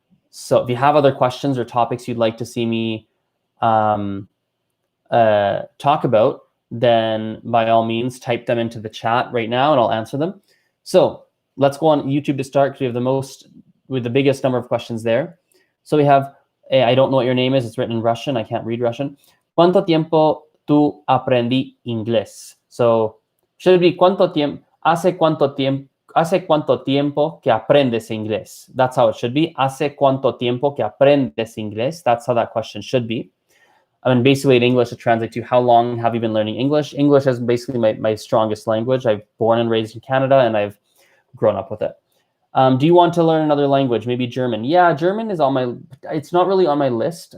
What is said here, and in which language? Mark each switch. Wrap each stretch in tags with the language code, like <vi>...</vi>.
<en>So if you have other questions or topics you'd like to see me talk about, then by all means type them into the chat right now, and I'll answer them. So let's go on YouTube to start, because we have the biggest number of questions there. So we have, I don't know what your name is. It's written in Russian. I can't read Russian.</en> <es>¿Cuánto tiempo tú aprendí inglés? So should be hace cuánto tiempo que aprendes inglés? That's how it should be. ¿Hace cuánto tiempo que aprendes inglés?</es> <en>That's how that question should be. I mean, basically in English, it translates to how long have you been learning English? English is basically my strongest language. I've born and raised in Canada, and I've grown up with it. Do you want to learn another language? Maybe German. Yeah, German is it's not really on my list.</en>